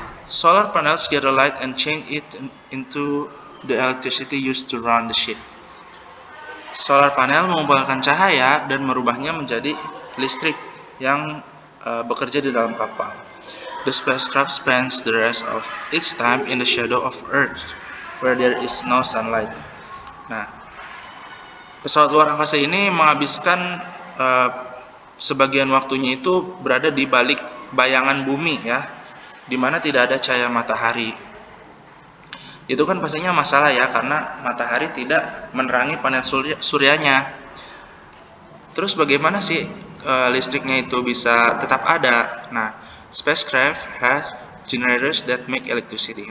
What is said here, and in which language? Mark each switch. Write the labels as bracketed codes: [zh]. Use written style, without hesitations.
[en] Solar panels gather light and change it into the electricity used to run the ship. [id] Solar panel mengumpulkan cahaya dan merubahnya menjadi listrik yang bekerja di dalam kapal. [en] The spacecraft spends the rest of its time in the shadow of Earth, where there is no sunlight. [id] Nah, pesawat luar angkasa ini menghabiskan sebagian waktunya itu berada di balik bayangan bumi ya, di mana tidak ada cahaya matahari. Itu kan pastinya masalah ya, karena matahari tidak menerangi panel suryanya. Terus bagaimana sih listriknya itu bisa tetap ada? Nah, [en] spacecraft have generators that make electricity.